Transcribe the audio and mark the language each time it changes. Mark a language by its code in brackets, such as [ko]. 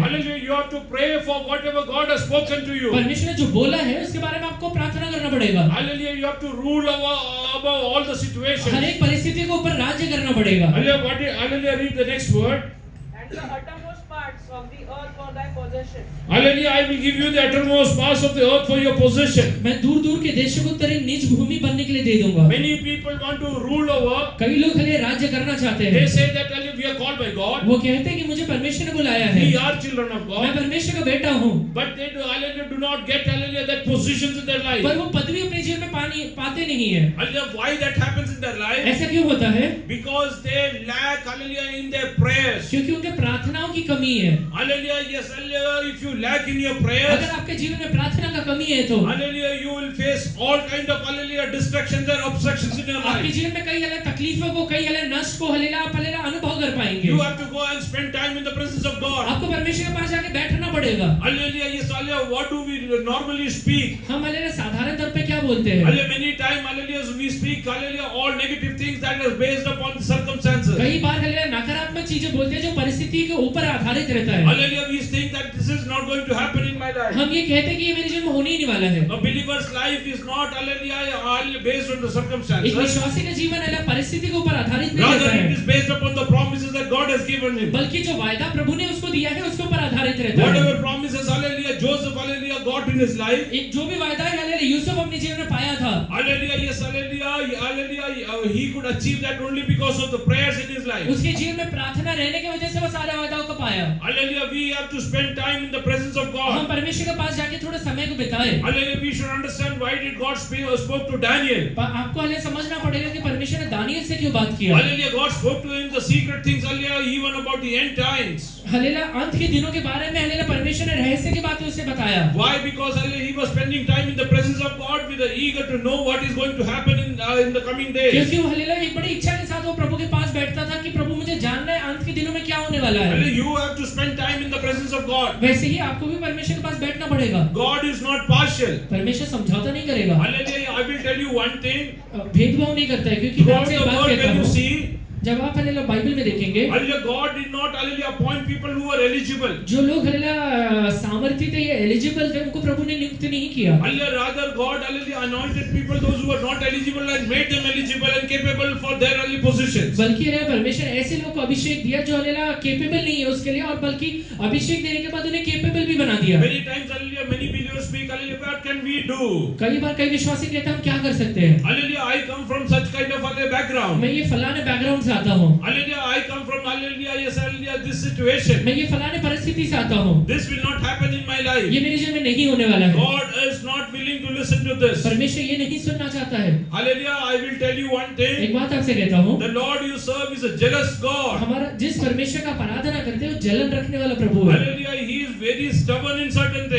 [en] Hallelujah, you have to pray for whatever God has spoken to you. [hi] परमेश्वर ने जो बोला है उसके बारे में आपको प्रार्थना करना पड़ेगा। [en] Hallelujah, you have to rule above all the [hi] हर [en] situations. [hi] एक परिस्थिति के ऊपर राज्य करना पड़ेगा। [en] Hallelujah, read the next word. And the uttermost parts of the earth for thy possession. Hallelujah, I will give you the uttermost parts of the earth for your possession. [hi] मैं दूर दूर के देशों को तेरी निज भूमि बनने के लिए दे दूंगा। [en] Many people want to rule over. [hi] कई लोग हले राज्य करना चाहते [en] They [hi] हैं, [en] say that hallelujah, we are called by God. [hi] वो कहते हैं कि मुझे परमेश्वर ने बुलाया है, [en] We are children of [hi] मैं [en] God. [hi] परमेश्वर का बेटा हूँ, [en] But they do, hallelujah, do not get hallelujah that positions in their life. [hi] पर वो पदवी अपने जीवन में पाते नहीं है। [en] Hallelujah, why that happens in their life? [hi] ऐसा क्यों होता है? [en] Because they lack hallelujah in their prayers. [hi] क्योंकि उनके प्रार्थनाओं की कमी है। [en] Hallelujah, yes, hallelujah. If you lack in your [hi] अगर [en] prayers, [hi] आपके जीवन में प्रार्थना का कमी है तो [en] hallelujah, you will face all kind of hallelujah distractions and obstructions in your [hi] आपके [en] life. [hi] जीवन में कई अलग तकलीफों को, कई अलग नष्ट को हलेला अनुभव कर पाएंगे। [en] You have to go and spend time in the presence of God. [hi] आपको परमेश्वर के पास जाके बैठना पड़ेगा। [en] Hallelujah, yes, hallelujah. What do we normally speak? [hi] हम हलेला साधारण तौर पे क्या बोलते हैं? [en] Hallelujah, many times, hallelujah, we speak, hallelujah, all negative things that are based upon the circumstances. [hi] कई बार हलेला नकारात्मक चीजें बोलते हैं जो परिस्थिति के ऊपर आधारित रहता है। [en] Hallelujah, we think that this is not going to happen in my life. [hi] हम ये कहते हैं कि ये मेरे जीवन में होने ही नहीं वाला है। [en] A believer's life is not, hallelujah, based on the [hi] एक [en] circumstances. [hi] विश्वासी का जीवन अलग परिस्थिति के ऊपर आधारित नहीं [en] Rather, [hi] रहता [en] it [hi] है, [en] is based upon the promises that God has given given him. [hi] बल्कि जो वायदा प्रभु ने उसको दिया है उसके ऊपर आधारित रहता है। [en] Whatever promises, hallelujah, Joseph, hallelujah, got in his life. [hi] एक जो भी वायदा है हालेलुया यूसुफ अपने जीवन में पाया था, [en] Hallelujah, yes, hallelujah, hallelujah. He could achieve that only because of the prayers in his life. [hi] उसके जीवन में प्रार्थना रहने की वजह से वो सारे वायदाओं को पाया। [en] Hallelujah, we have to spend time in the presence of [hi] हम [en] God. [hi] परमेश्वर के पास जाके थोड़ा समय को बिताए। [en] Hallelujah, we should understand why did God spoke to Daniel. [hi] आपको हालेलुया समझना पड़ेगा कि परमेश्वर ने दानियल से क्यों बात किया। [en] Hallelujah, God spoke to him the secret things, hallelujah, even about the end times. [hi] Hallelujah अंत के दिनों के बारे में हालेलुया परमेश्वर ने रहस्य की बातें उसे बताया। [en] Why? Because hallelujah, he was spending time in the presence of God with the eager to know what is going to happen in the coming days. [hi] क्योंकि वो हालेलुया एक बड़ी इच्छा के साथ वो प्रभु के पास बैठता था कि प्रभु मुझे जानना है अंत के दिनों में क्या होने वाला है। [en] Hallelujah, you have to spend time in the presence of God. [hi] वैसे ही आपको भी परमेश्वर के पास बैठना पड़ेगा। [en] God is not partial. [hi] परमेश्वर समझौता नहीं करेगा, [en] Hallelujah, I will tell you one thing. [hi] भेदभाव नहीं करता है। क्योंकि मैं [en] Throughout [hi] आपसे [en] the [hi] एक बात [en] word [hi] कहता [en] when you [hi] हूँ, [en] see, [hi] जब आप हालेलुया बाइबल में देखेंगे, [en] hallelujah, God did not hallelujah appoint people who were eligible. [hi] जो लोग हालेलुया सामर्थ्य थे या एलिजिबल थे उनको प्रभु ने नियुक्त नहीं किया। [en] Hallelujah, rather God hallelujah anointed people those who were not eligible and made them eligible and capable for their early positions. [hi] बल्कि हालेलुया परमेश्वर ऐसे लोग को अभिषेक दिया जो हालेलुया केपेबल नहीं है उसके लिए, और बल्कि अभिषेक देने के बाद उन्हें केपेबल भी बना दिया। [en] Many times hallelujah many believers speak hallelujah, what can we do? [hi] कई बार कई विश्वासी कहते हैं हम क्या कर सकते हैं। [en] Hallelujah, I come from such kind of hallelujah background. [hi] मैं ये फलाने बैकग्राउंड से आता हूँ, [en] Hallelujah, I come from hallelujah, yes hallelujah, this situation. [hi] मैं ये फलाने परिस्थिति से आता हूँ, [en] This will not happen in my life. [hi] ये मेरे जीवन में नहीं होने वाला है। [en] God is not willing to listen to this. [hi] परमेश्वर ये नहीं सुनना चाहता है। [en] Hallelujah, I will tell you one thing. [hi] एक बात आपसे कहता हूँ, [en] The Lord you serve is a jealous God. [hi] हमारा जिस परमेश्वर का आराधना करते हैं वो जलन रखने वाला प्रभु है। [en] Hallelujah, he is very stubborn in certain